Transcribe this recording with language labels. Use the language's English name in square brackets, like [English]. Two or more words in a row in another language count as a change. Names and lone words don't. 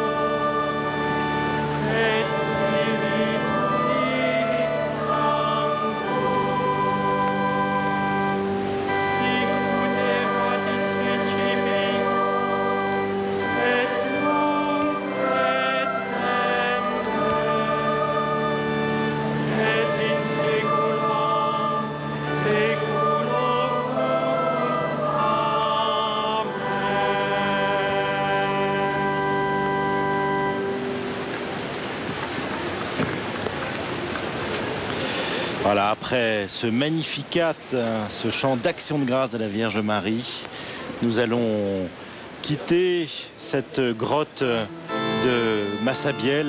[Latin] et Spiritui Sancto, sicut erat in principio et nunc et semper et in saecula saeculorum. [French] Voilà, après ce Magnificat, ce chant d'action de grâce de la Vierge Marie, nous allons quitter cette grotte de Massabielle.